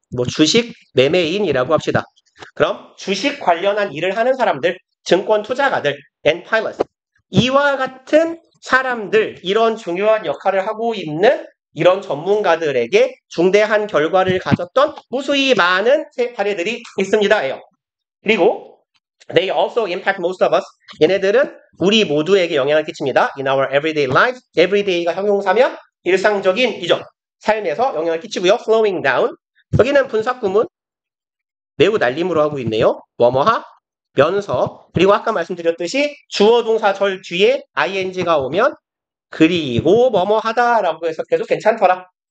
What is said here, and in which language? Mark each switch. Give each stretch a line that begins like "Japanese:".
Korean: 뭐 주식 매매인이라고 합시다. 그럼 주식 관련한 일을 하는 사람들 증권 투자가들
English: and pilots
Korean: 이와 같은 사람들 이런 중요한 역할을 하고 있는 이런 전문가들에게 중대한 결과를 가졌던 무수히 많은 사례들이 있습니다예요. 그리고
English: they also impact most of us.
Korean: 얘네들은 우리 모두에게 영향을 끼칩니다.
English: In our everyday life.
Korean: everyday가 형용사면 일상적인이죠. 삶에서 영향을 끼치고요.
English: slowing down.
Korean: 여기는 분사구문 매우 날림으로 하고 있네요. 뭐뭐하 면서 그리고 아까 말씀드렸듯이 주어 동사 절 뒤에 ing가 오면 그리고 뭐뭐 하다라고 해석해도 괜찮더라.